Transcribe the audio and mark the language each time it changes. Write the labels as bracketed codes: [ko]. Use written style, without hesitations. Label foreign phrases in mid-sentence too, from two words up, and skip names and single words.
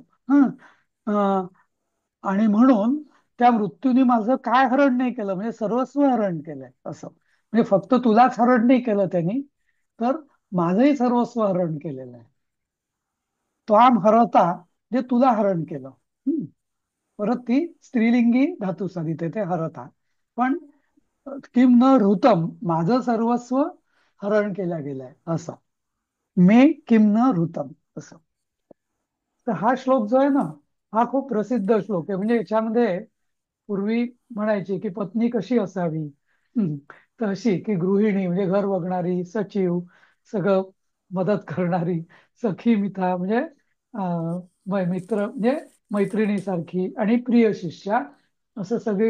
[mr] हं, अं, आणि म्हणून त्या मृत्यूने माझं काय हरण नाही केलं, म्हणजे सर्वस्व हरण केलंय असं. म्हणजे फक्त तुलाच हरण नाही केलं त्यांनी, तर माझंही सर्वस्व हरण केलेलं आहे. [sa] त्वाम हरता [mr] जे तुला हरण केलं. हम्म. परत ती स्त्रीलिंगी धातू साधित आहे, ते हरता. पण [sa] किम न ऋतम, [mr] माझं सर्वस्व हरण केल्या गेलंय असं. [sa] मे किम न ऋतम [mr] असं. तर हा श्लोक जो आहे ना, हा खूप प्रसिद्ध श्लोक आहे. म्हणजे याच्यामध्ये पूर्वी म्हणायचे की पत्नी कशी असावी. हम्म. तर अशी की गृहिणी म्हणजे घर बघणारी, सचिव, सगळं मदत करणारी, सखी मिथा म्हणजे मित्र म्हणजे मैत्रिणीसारखी, आणि प्रिय शिष्या, असं सगळी.